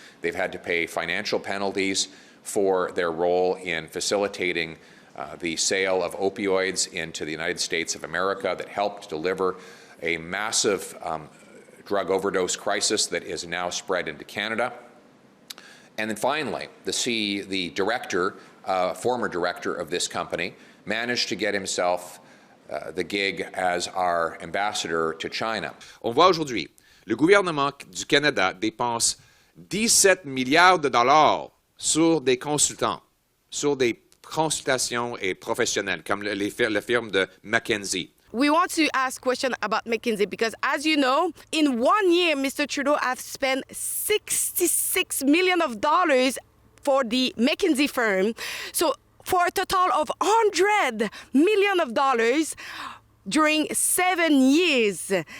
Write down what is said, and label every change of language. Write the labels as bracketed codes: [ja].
[en] They've had to pay financial penalties for their role in facilitating the sale of opioids into the United States of America that helped deliver a massive drug overdose crisis that is now spread into Canada. And then finally, the director, former director of this company, managed to get himself the gig as our ambassador to China. [fr] On voit aujourd'hui, le gouvernement du Canada dépense 17 milliards de dollars sur des consultants, sur des consultations et professionnels, comme la firme de McKinsey. [en] We want to ask questions about McKinsey because, as you know, in 1 year, Mr. Trudeau has spent $66 million for the McKinsey firm. So for a total of $100 million during 7 years.